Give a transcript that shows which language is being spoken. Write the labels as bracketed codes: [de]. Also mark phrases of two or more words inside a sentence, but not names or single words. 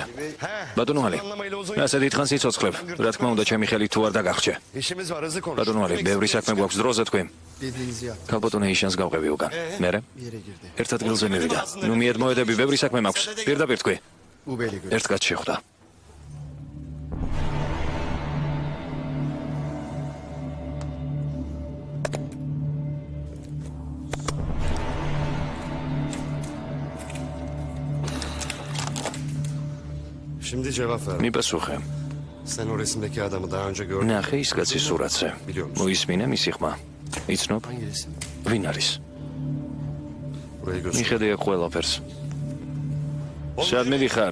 [ka] ბატონო ალი, ასე დიდხანს იცოცხლებ. რა თქმა უნდა, ჩემი ხელით თუ არ დაგახჭე. ბატონო ალი, ბევრი საქმე გვაქვს დროზე თქვი. ქალბატონი იშანს გავყევი უკან. მერე? ერთ ადგილზე მივიდა. ნუ მიედმოედები, ბევრი საქმე მაქვს. პირდაპირ თქვი. ერთ კაც შეხვდა. [tr] Şimdi cevap ver. [ka] მიპასუხე. [tr] Sen o resimdeki adamı daha önce gördün mü? [ka] ნახე ის კაცის სურათზე. მოისმინე მისი ხმა. იცნობ? [tr] Hangi resim? [ka] ვინ არის? [tr] Burayı göster. [ka] მიხედე აქ ყველაფერს. სადმე ვიხარ?